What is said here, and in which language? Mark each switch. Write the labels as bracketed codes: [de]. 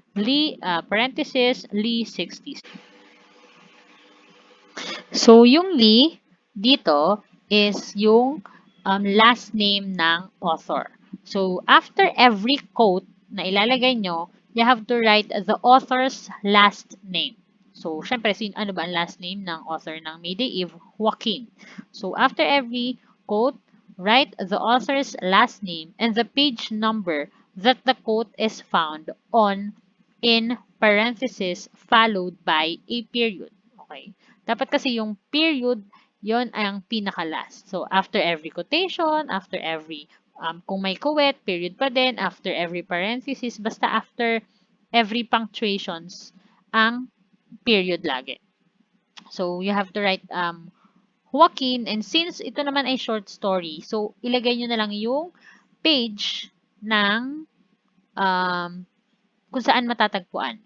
[en] Lee, Lee 60s. So, yung Lee dito is yung last name ng author. So, after every quote na ilalagay nyo, you have to write the author's last name. [tl] So, syempre, ano ba ang last name ng author ng Mayday Eve? Joaquin. [en] So, after every quote, write the author's last name and the page number that the quote is found on in parenthesis followed by a period. Okay. [tl] Dapat kasi yung period, yon ay ang pinaka-last. [en] So, after every quotation, after every, kung may quote, period pa din, after every parenthesis, basta after every punctuations, ang period lagi. [tl] So, you have to write Joaquin, and since ito naman ay short story, so ilagay nyo na lang yung page ng um, kung saan matatagpuan.